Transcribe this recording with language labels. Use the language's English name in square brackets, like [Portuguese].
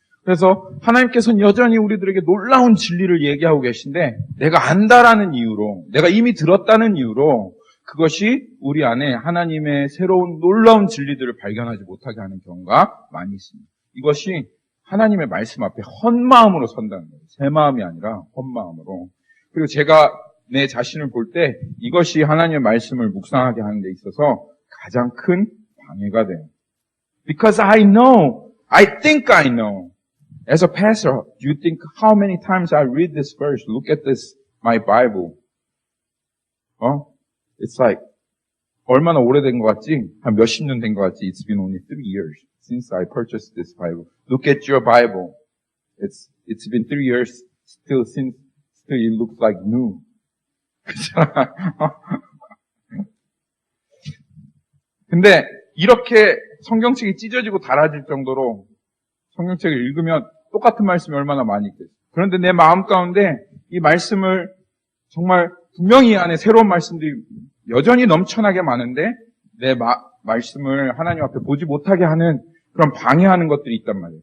[Korean] 그래서 하나님께서는 여전히 우리들에게 놀라운 진리를 얘기하고 계신데 내가 안다라는 이유로, 내가 이미 들었다는 이유로 그것이 우리 안에 하나님의 새로운 놀라운 진리들을 발견하지 못하게 하는 경우가 많이 있습니다. 이것이 하나님의 말씀 앞에 헛마음으로 선다는 거예요. 새 마음이 아니라 헛마음으로. 그리고 제가 내 자신을 볼 때 이것이 하나님의 말씀을 묵상하게 하는 데 있어서 가장 큰 방해가 돼요. [English] Because I know, I think I know. As a pastor, do you think how many times I read this verse? Look at this, my Bible. It's like, [Korean] 얼마나 오래된 것 같지? 한 몇십 년 된 것 같지? [English] It's been only 3 years since I purchased this Bible. Look at your Bible. It's been 3 years still it looks like new. [Korean] 근데 이렇게 성경책이 찢어지고 달아질 정도로 성경책을 읽으면 똑같은 말씀이 얼마나 많이 있겠어요. 그런데 내 마음 가운데 이 말씀을 정말 분명히 이 안에 새로운 말씀들이 여전히 넘쳐나게 많은데 내 말씀을 하나님 앞에 보지 못하게 하는 그런 방해하는 것들이 있단 말이에요.